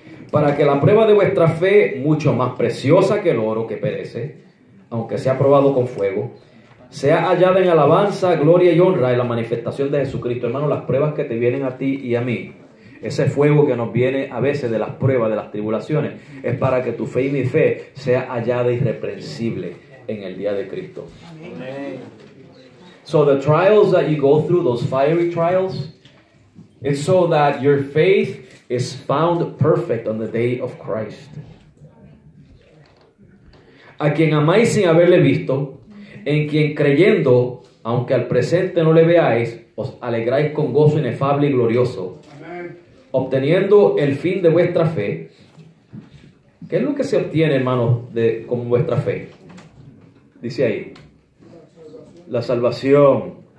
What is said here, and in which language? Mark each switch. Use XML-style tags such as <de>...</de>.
<es>Para que la prueba de vuestra fe, mucho más preciosa que el oro que perece, aunque sea probado con fuego, sea hallada en alabanza, gloria y honra en la manifestación de Jesucristo. Hermano, las pruebas que te vienen a ti y a mí, ese fuego que nos viene a veces de las pruebas, de las tribulaciones, es para que tu fe y mi fe sea hallada irreprensible en el día de Cristo. Amén.</es> <en>So the trials that you go through, those fiery trials, it's so that your faith is found perfect on the day of Christ.</en> <es>A quien amáis sin haberle visto, en quien creyendo, aunque al presente no le veáis, os alegráis con gozo inefable y glorioso, obteniendo el fin de vuestra fe. ¿Qué es lo que se obtiene, hermanos, con vuestra fe? Dice ahí, la salvación.</es>